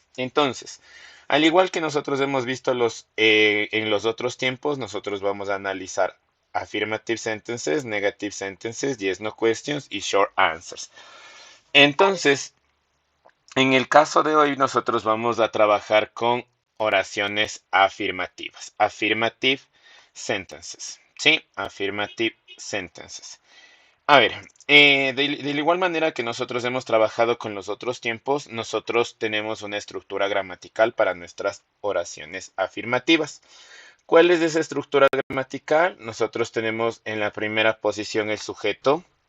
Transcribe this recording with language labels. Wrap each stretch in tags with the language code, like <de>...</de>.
<es>Entonces, al igual que nosotros hemos visto en los otros tiempos, nosotros vamos a analizar affirmative sentences, negative sentences, yes, no questions y short answers. Entonces, en el caso de hoy, nosotros vamos a trabajar con oraciones afirmativas, affirmative sentences. ¿Sí?</es> <en>Affirmative sentences.</en> <es>A ver, de la igual manera que nosotros hemos trabajado con los otros tiempos, nosotros tenemos una estructura gramatical para nuestras oraciones afirmativas. ¿Cuál es esa estructura gramatical? Nosotros tenemos en la primera posición el sujeto.</es>